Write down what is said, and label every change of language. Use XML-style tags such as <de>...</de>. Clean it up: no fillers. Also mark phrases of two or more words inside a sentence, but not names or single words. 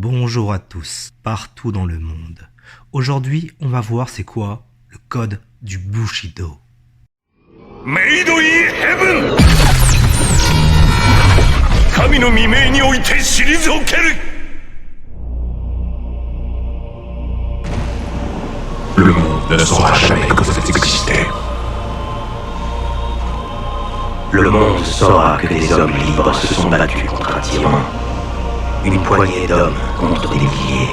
<fr>Bonjour à tous, partout dans le monde. Aujourd'hui, on va voir c'est quoi le code du Bushido.</fr> <en>Made in Heaven!</en> <ja>神の命において退ける!</ja> <fr>Le monde ne saura jamais que vous existez. Le monde saura que des hommes libres se sont battus contre un tyran. Une poignée d'hommes contre des milliers.</fr>